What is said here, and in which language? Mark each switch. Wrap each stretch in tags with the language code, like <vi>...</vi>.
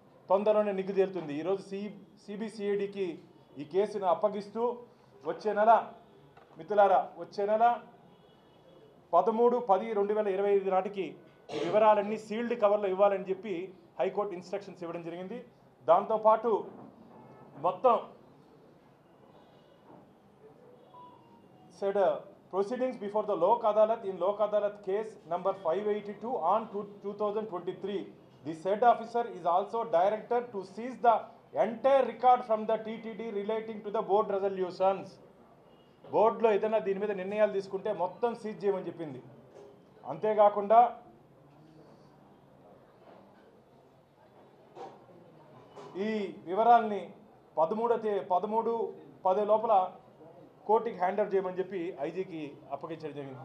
<te>తొందరలోనే నిగ్గు తేలుతుంది. ఈరోజు సిబిసిఐడికి ఈ కేసును అప్పగిస్తూ వచ్చే నెల మిత్రులారా, వచ్చే నెల 13/10/2025 నాటికి ఈ వివరాలన్నీ సీల్డ్ కవర్లో ఇవ్వాలని చెప్పి హైకోర్టు ఇన్స్ట్రక్షన్స్ ఇవ్వడం జరిగింది. దాంతోపాటు మొత్తం</te> <en>said proceedings before the Lok Adalat in Lok Adalat case number 582 on 2023. The said officer is also directed to seize the entire record from the TTD relating to the board resolutions.</en> <te>బోర్డులో ఏదైనా దీని మీద నిర్ణయాలు తీసుకుంటే మొత్తం seize చేయమని చెప్పింది. అంతేకాకుండా ఈ వివరాల్ని 13/10 లోపల కోర్టుకి హ్యాండ్ ఓవర్ చేయమని చెప్పి ఐజీకి అప్పగించడం జరిగింది.</te>